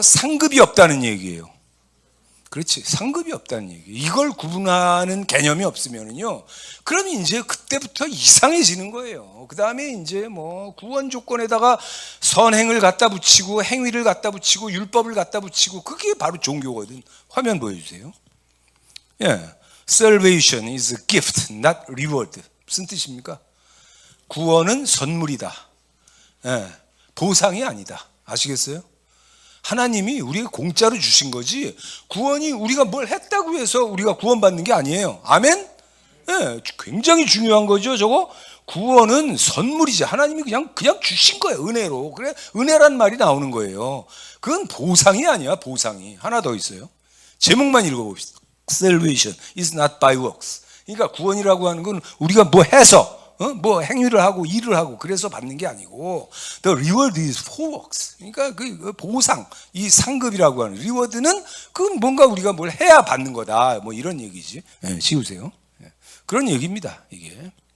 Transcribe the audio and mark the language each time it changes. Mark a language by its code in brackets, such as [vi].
[ko] 상급이 없다는 얘기예요. 그렇지. 상급이 없다는 얘기. 이걸 구분하는 개념이 없으면은요. 그럼 이제 그때부터 이상해지는 거예요. 그 다음에 이제 뭐 구원 조건에다가 선행을 갖다 붙이고 행위를 갖다 붙이고 율법을 갖다 붙이고 그게 바로 종교거든. 화면 보여주세요. [en] 예, Salvation is a gift, not reward. [ko] 무슨 뜻입니까? 구원은 선물이다. 예, 보상이 아니다. 아시겠어요? 하나님이 우리에게 공짜로 주신 거지 구원이 우리가 뭘 했다고 해서 우리가 구원받는 게 아니에요. 아멘? 네, 굉장히 중요한 거죠. 저거 구원은 선물이지. 하나님이 그냥 주신 거예요. 은혜로. 그래 은혜란 말이 나오는 거예요. 그건 보상이 아니야. 보상이. 하나 더 있어요. 제목만 읽어봅시다. [en] Salvation is not by works. [ko] 그러니까 구원이라고 하는 건 우리가 뭐 해서 뭐 행위를 하고 일을 하고 그래서 받는 게 아니고 [en] the reward is for works. [ko] 그러니까 그 보상, 이 상급이라고 하는 reward는 그건 뭔가 우리가 뭘 해야 받는 거다. 뭐 이런 얘기지. 네, 지우세요. 네, 그런 얘기입니다. 이게.